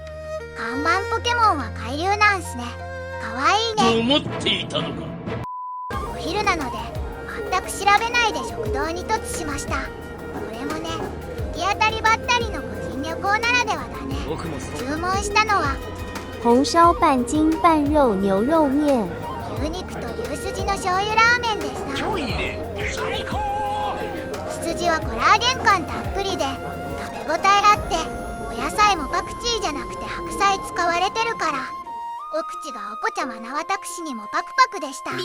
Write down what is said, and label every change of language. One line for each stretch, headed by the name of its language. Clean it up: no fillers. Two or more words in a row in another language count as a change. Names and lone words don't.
Japanese: 看板ポケモンは海流なんすね。かわいいね。思っていたのか。お昼なので全く調べないで食堂に突しました。これもね、行き当たりばったりの個人旅行ならではだね。僕もそう。注文したのは
Chinese: 红烧半斤半肉牛肉面。
Japanese: 牛肉と牛すじの醤油ラーメンですな。超いいね。最高。羊はコラーゲン感たっぷりで食べ応えあって、お野菜もパクチーじゃなくて白菜使われてるから、お口がおこちゃまな私にもパクパクでした。